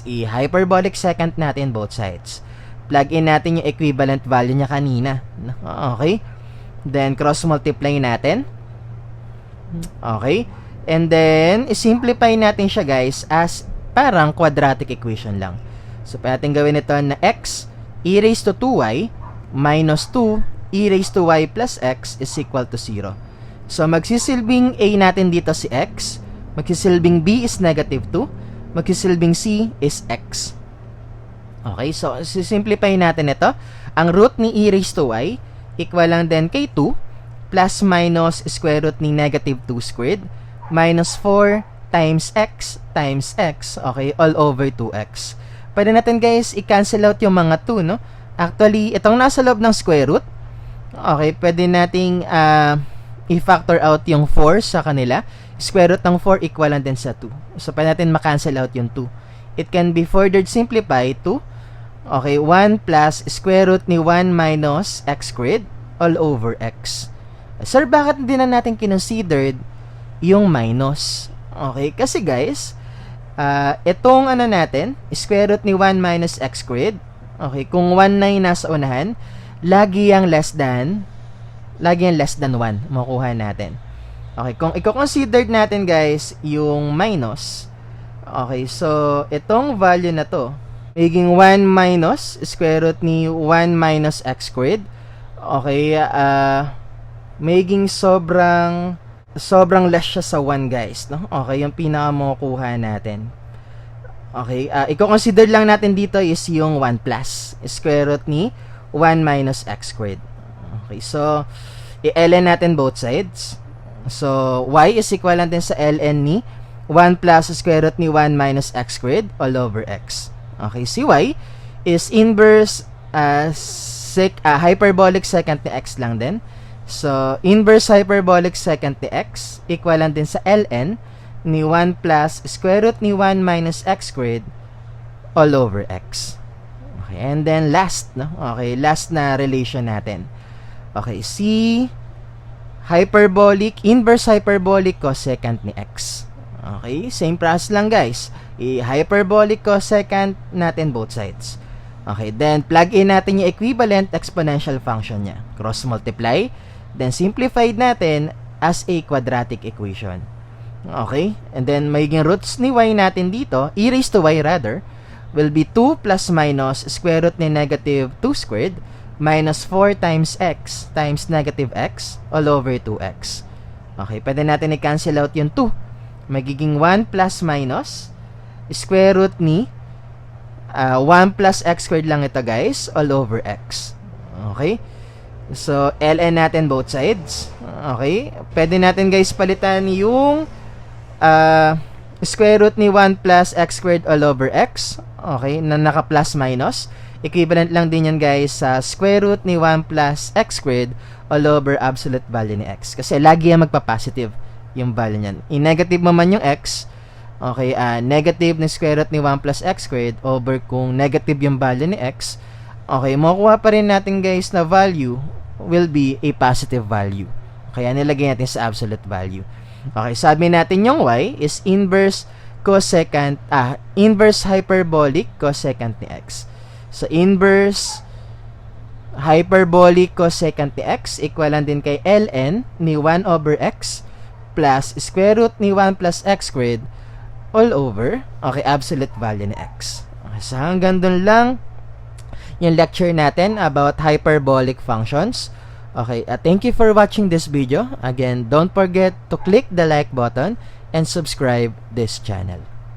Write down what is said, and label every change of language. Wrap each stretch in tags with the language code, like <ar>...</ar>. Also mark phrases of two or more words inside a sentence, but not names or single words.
<en>I-hyperbolic secant natin both sides. Plug in</en> <tl>natin yung</tl> <en>equivalent value</en> <tl>niya kanina. Okay.</tl> <en>Then, cross-multiply natin. Okay. And then, simplify</en> <tl>natin siya</tl> <en>guys as parang quadratic equation lang. So,</en> <tl>pwede natin gawin ito na</tl> <en>x e raised to 2y minus 2 e raised to y plus x is equal to 0. So,</en> <tl>magsisilbing a natin dito si x.</tl> <en>Magsisilbing b is negative 2. Magsisilbing c is x. Okay, so simplify natin ito. Ang root ni e raised to y equal</en> <tl>lang din kay</tl> <en>2 plus minus square root ni negative 2 squared minus 4 times x. Okay, all over 2x.</en> <tl>Pwede natin guys i-</tl> <en>cancel out</en> <tl>yung mga 2, no? Actually, itong nasa loob ng</tl> <en>square root,</en> <tl>okay, pwede nating i-</tl> <en>factor out</en> <tl>yung 4 sa kanila.</tl> <en>Square root</en> <tl>ng 4 equal lang din sa 2. So, pwede natin ma-</tl> <en>cancel out</en> <tl>yung 2.</tl> <en>It can be further simplified to, okay, 1 plus square root ni 1 minus x squared all over x.</en> <tl>Sir, bakit hindi na natin kinonsidered yung minus? Okay, kasi guys, itong natin,</tl> <en>square root</en> <tl>ni</tl> <en>1 minus x squared,</en> <tl>okay, kung 1 na yung nasa unahan, lagi yung</tl> <en>less than 1</en> <tl>makukuha natin. Okay, kung i-consider natin guys yung minus, okay, so itong value na to, magiging</tl> <en>1 minus square root</en> <tl>ni</tl> <en>1 minus x squared.</en> <tl>Okay, magiging sobrang less siya sa 1, guys, no? Okay, yung pinaka makukuha natin.</tl> <en>Okay, i-consider</en> <tl>lang natin dito</tl> <en>is yung 1 plus square root ni 1 minus x squared. Okay, so i-ln natin both sides. So y is equivalent</en> <tl>din sa</tl> <en>ln ni 1 plus square root ni 1 minus x squared all over x. Okay, si y is inverse hyperbolic secant ni x</en> <tl>lang din.</tl> <en>So, inverse hyperbolic secant ni x equivalent</en> <tl>din sa</tl> <en>ln ni 1 plus square root ni 1 minus x squared all over x. Okay, and then last, no? Okay, last na relation natin. Okay, si inverse hyperbolic cosecant ni x. Okay, same process lang, guys. I-hyperbolic cosecant natin both sides. Okay, then plug in</en> <tl>natin yung</tl> <en>equivalent exponential function niya. Cross multiply, then simplified natin as a quadratic equation.</en> <tl>Okay,</tl> <en>and then</en> <tl>magiging roots ni y natin dito,</tl> <en>e raised to y rather, will be 2 plus minus square root ni negative 2 squared minus 4 times x times negative x all over 2x.</en> <tl>Okay, pwede natin i-</tl> <en>cancel out</en> <tl>yung 2. Magiging</tl> <en>1 plus minus square root</en> <tl>ni</tl> <en>1 plus x squared</en> <tl>lang ito, guys,</tl> <en>all over x. Okay? So, ln natin both sides. Okay?</en> <tl>Pwede natin,</tl> <en>guys,</en> <tl>palitan yung</tl> <en>square root ni 1 plus x squared all over x. Okay?</en> <tl>Na naka</tl> <en>plus minus. Equivalent</en> <tl>lang din yan,</tl> <en>guys, sa square root ni 1 plus x squared all over absolute value ni x.</en> <tl>Kasi lagi yan magpa-positive yung value niyan. I-negative mo man yung x, okay, negative na</tl> <en>square root</en> <tl>ni</tl> <en>1 plus x squared over</en> <tl>kung negative yung value ni x, okay, makukuha pa rin natin, guys, na value</tl> <en>will be a positive value.</en> <tl>Kaya nilagay natin sa</tl> <en>absolute value.</en> <tl>Okay, sabi natin yung y is</tl> <en>inverse hyperbolic cosecant</en> <tl>ni x.</tl> <en>So, inverse hyperbolic cosecant ni x equivalent</en> <tl>din kay</tl> <en>ln ni 1 over x plus square root ni 1 plus x squared all over, okay, absolute value ni x.</en> <tl>Okay, so hanggang dun lang yung lecture natin about</tl> <en>hyperbolic functions. Okay, thank you for watching this video. Again, don't forget to click the like button and subscribe this channel.</en>